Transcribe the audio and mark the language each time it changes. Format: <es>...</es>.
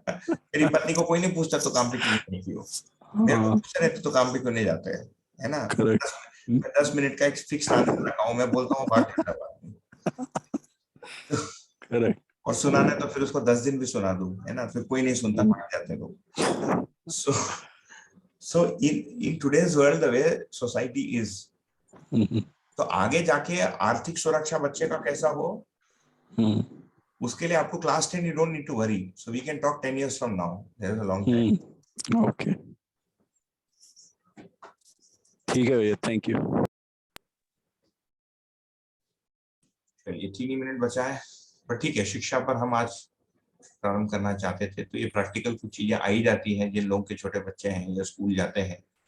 <hi>मेरी पत्नी को कोई नहीं पूछता तो काम पे क्यों नहीं की हो, मेरे को पूछते रहते तो काम पे क्यों नहीं जाते हैं, है ना? 10 मिनट का एक फिक्स आंसर रखा हूँ, मैं बोलता हूँ भाग जाता है। और सुनाना तो फिर उसको 10 दिन भी सुना दूं, है ना? फिर कोई नहीं सुनता, भाग जाते लोग।</hi> <en>So in today's world the way society is,</en> <hi>तो आगे जाके आर्थिक सुरक्षा बच्चे का कैसा हो, उसके लिए आपको class 10</hi> <en>you don't need to worry, so we can talk 10 years from now, there is a long time.</en> <hi>Okay, ठीक है भैया, थैंक यू। चलिए 3 ही मिनट बचा है, पर ठीक है, शिक्षा पर हम आज प्रारंभ करना चाहते थे, तो ये प्रैक्टिकल कुछ चीजें आई जाती हैं जिन लोगों के छोटे बच्चे हैं या स्कूल जाते हैं।</hi>